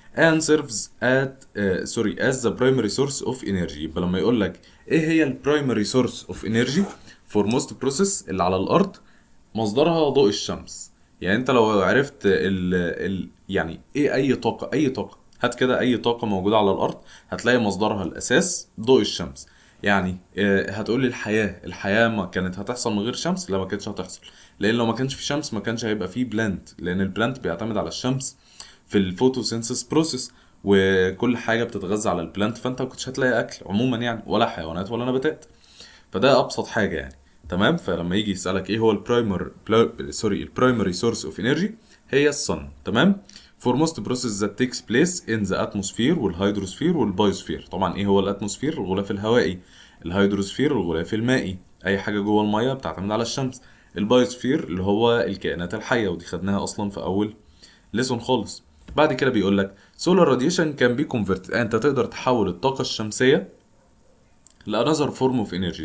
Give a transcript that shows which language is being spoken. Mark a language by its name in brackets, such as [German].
[English] and serves as the primary source of energy. [Arabic] يبقى لما يقول لك ايه هي [English] البرايمري source of energy for most process [Arabic] اللي على الارض، مصدرها ضوء الشمس. يعني انت لو عرفت يعني ايه اي طاقة هات كده اي طاقة موجودة على الارض، هتلاقي مصدرها الاساس ضوء الشمس. يعني هتقولي الحياة ما كانت هتحصل من غير شمس؟ لا، ما كانتش هتحصل. لان لو ما كانش في شمس ما كانش هيبقى فيه بلانت، لان البلانت بيعتمد على الشمس في الفوتوسينثيس بروسيس، وكل حاجة بتتغذى على البلانت، فانت ما كنتش هتلاقي اكل عموما يعني، ولا حيوانات ولا نباتات. فده ابسط حاجه يعني. تمام. فلما يجي يسالك ايه هو [English] البرايمري source of energy, [Arabic] هي الصن. تمام. [English] for most process that takes place in the atmosphere [Arabic] والهيدروسفير والبايوسفير. طبعا ايه هو الاتموسفير؟ الغلاف الهوائي. الهيدروسفير الغلاف المائي، اي حاجه جوه الميه بتعتمد على الشمس. البايوسفير اللي هو الكائنات الحيه، ودي خدناها اصلا في اول ليسون خالص. بعد كده بيقول لك [English] solar radiation can be converted، [Arabic] انت تقدر تحول الطاقه الشمسيه [English] لانذر form of energy.